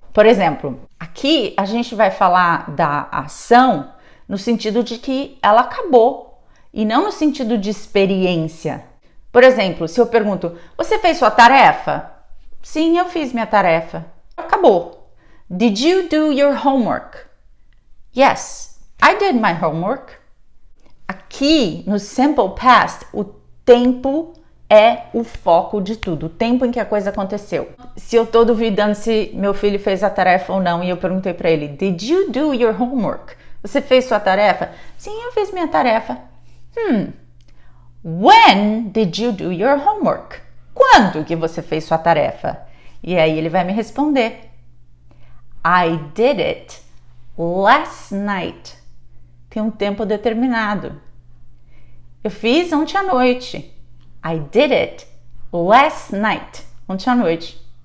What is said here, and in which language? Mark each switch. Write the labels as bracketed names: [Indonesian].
[Portuguese] Por exemplo, aqui a gente vai falar da ação no sentido de que ela acabou e não no sentido de experiência. Por exemplo, se eu pergunto, você fez sua tarefa? Sim, eu fiz minha tarefa. Acabou. [English] Did you do your homework? Yes, I did my homework. [Portuguese] Aqui no simple past, o tempo é o foco de tudo, o tempo em que a coisa aconteceu. Se eu tô duvidando se meu filho fez a tarefa ou não e eu perguntei para ele, [English] Did you do your homework? [Portuguese] Você fez sua tarefa? Sim, eu fiz minha tarefa. [English] When did you do your homework? [Portuguese] Quando que você fez sua tarefa? E aí ele vai me responder. [English] I did it last night. [Portuguese] Tem um tempo determinado. Eu fiz ontem à noite. [English] I did it last night. [Portuguese] Ontem à noite.